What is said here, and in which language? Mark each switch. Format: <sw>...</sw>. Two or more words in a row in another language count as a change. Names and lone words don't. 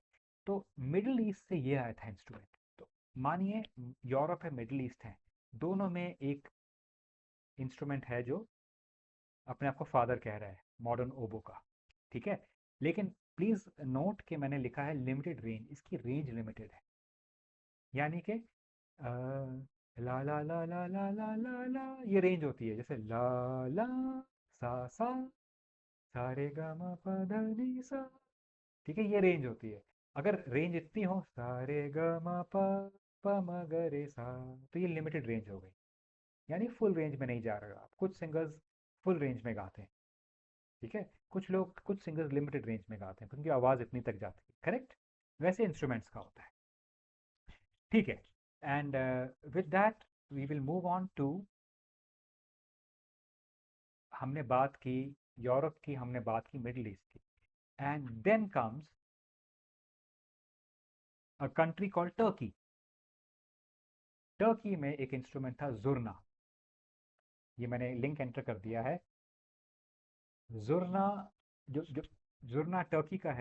<hi>तो मिडिल ईस्ट से ये आया था इंस्ट्रूमेंट। तो मानिए यूरोप है, मिडिल ईस्ट है, दोनों में एक इंस्ट्रूमेंट है जो अपने आप को फादर कह रहा है</hi> <en>modern oboe</en> <hi>का। ठीक है? लेकिन प्लीज नोट कि मैंने लिखा है</hi> <en>limited range,</en> <hi>इसकी</hi> <en>range limited</en> <hi>है। यानी कि ला ला ला ला ला ला ला ला, ये रेंज होती है, जैसे ला ला सा सा रे गा मा पा धा नी सा। ठीक है? ये रेंज होती है। अगर रेंज इतनी हो सा रे गा मा पा म ग रे सा, तो ये लिमिटेड रेंज हो गई, यानी</hi> <en>full range</en> <hi>में नहीं जा रहा। आप कुछ सिंगर्स</hi> <en>full range</en> <hi>में गाते हैं। ठीक है? कुछ लोग, कुछ सिंगर्स</hi> <en>limited range</en> <hi>में गाते हैं, उनकी आवाज़ इतनी तक जाती है। करेक्ट? वैसे इंस्ट्रूमेंट्स का होता है। ठीक है?</hi> <en>and with that we will move on to,</en> <hi>हमने बात की यूरोप की, हमने बात की मिडिल ईस्ट की,</hi> <en>and then comes a country called Turkey.</en> <hi>टर्की में एक इंस्ट्रूमेंट था जुर्ना। ये मैंने</hi> <en>link enter</en> <hi>कर दिया है। जुर्ना, जो जो जुर्ना टर्की का है।</hi>